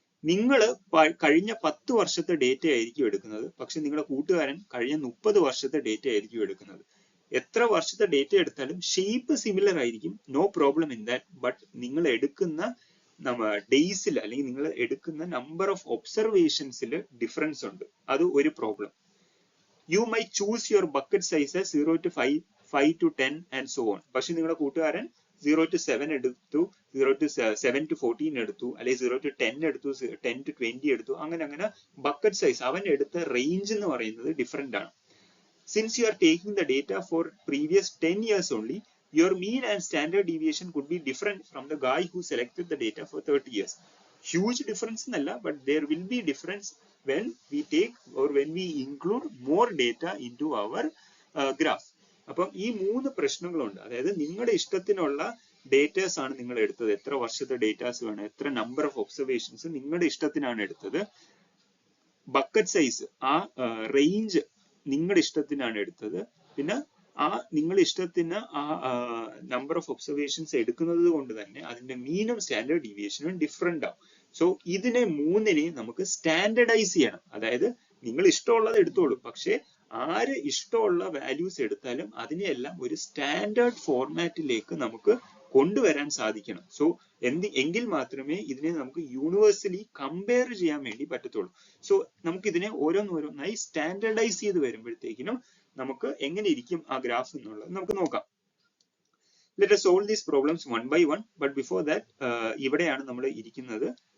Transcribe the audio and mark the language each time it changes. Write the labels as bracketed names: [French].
[Malayalam] നിങ്ങൾ കഴിഞ്ഞ 10 വർഷത്തെ ഡേറ്റ ആയിരിക്കും എടുക്കുന്നത്, പക്ഷെ നിങ്ങളുടെ കൂട്ടുകാരൻ കഴിഞ്ഞ 30 വർഷത്തെ ഡേറ്റ ആയിരിക്കും എടുക്കുന്നത്. എത്ര വർഷത്തെ ഡേറ്റ എടുത്താലും ഷേപ്പ് സിമിലർ ആയിരിക്കും, [English] No problem in that. [Malayalam] But നിങ്ങൾ എടുക്കുന്ന ഡേയ്സിൽ അല്ലെങ്കിൽ നിങ്ങൾ എടുക്കുന്ന നമ്പർ ഓഫ് ഒബ്സർവേഷൻസിൽ ഡിഫറൻസ് ഉണ്ട്. അത് ഒരു problem. [English] You might choose your bucket size as 0 to 5, 5 to 10 and so on. [Malayalam] പക്ഷെ നിങ്ങളുടെ കൂട്ടുകാരൻ 0 to 7 എടുത്തു, 0 to 7 to 14 എടുത്തു, അല്ലെങ്കിൽ 0 to 10 എടുത്തു, 10 to 20 എടുത്തു. അങ്ങനെ ബക്കറ്റ് സൈസ് അവൻ എടുത്ത റേഞ്ച് എന്ന് പറയുന്നത് ഡിഫറെന്റ് ആണ്. [English] Since you are taking the data for previous 10 years only, your mean and standard deviation could be different from the guy who selected the data for 30 years. Huge difference [Malayalam] എന്നല്ല, [English] but there will be difference when we take or when we include more data into our graph. [Malayalam] അപ്പം ഈ 3 പ്രശ്നങ്ങളുണ്ട്. അതായത് നിങ്ങളുടെ ഇഷ്ടത്തിനുള്ള datas ആണ് നിങ്ങൾ എടുത്തത്, എത്ര വർഷത്തെ ഡേറ്റാസ് വേണം, എത്ര നമ്പർ ഓഫ് ഒബ്സർവേഷൻസ് നിങ്ങളുടെ ഇഷ്ടത്തിനാണ് എടുത്തത്, ബക്കറ്റ് സൈസ് ആ റേഞ്ച് നിങ്ങളുടെ ഇഷ്ടത്തിനാണ് എടുത്തത്, പിന്നെ ആ നിങ്ങളുടെ ഇഷ്ടത്തിന് ആ നമ്പർ ഓഫ് ഒബ്സർവേഷൻസ് എടുക്കുന്നത് കൊണ്ട് തന്നെ അതിന്റെ മീനും സ്റ്റാൻഡേർഡ് ഡീവിയേഷനും ഡിഫറെന്റ് ആവും. സോ ഇതിനെ 3നെയും നമുക്ക് സ്റ്റാൻഡർഡൈസ് ചെയ്യണം. അതായത് നിങ്ങൾ ഇഷ്ടമുള്ളത് എടുത്തോളൂ, പക്ഷെ ആര് ഇഷ്ടമുള്ള വാല്യൂസ് എടുത്താലും അതിനെയെല്ലാം ഒരു സ്റ്റാൻഡേർഡ് ഫോർമാറ്റിലേക്ക് നമുക്ക് കൊണ്ടുവരാൻ സാധിക്കണം. സോ എങ്കിൽ മാത്രമേ ഇതിനെ നമുക്ക് യൂണിവേഴ്സലി കമ്പയർ ചെയ്യാൻ വേണ്ടി പറ്റത്തുള്ളൂ. സോ നമുക്ക് ഇതിനെ ഓരോന്നോരോന്നായി സ്റ്റാൻഡർഡൈസ് ചെയ്ത് വരുമ്പോഴത്തേക്കിനും നമുക്ക് എങ്ങനെ ഇരിക്കും ആ ഗ്രാഫ് എന്നുള്ളത് നമുക്ക് നോക്കാം. [English] Let us solve these problems one by one, but before that [Malayalam] ഇവിടെയാണ് നമ്മൾ ഇരിക്കുന്നത്.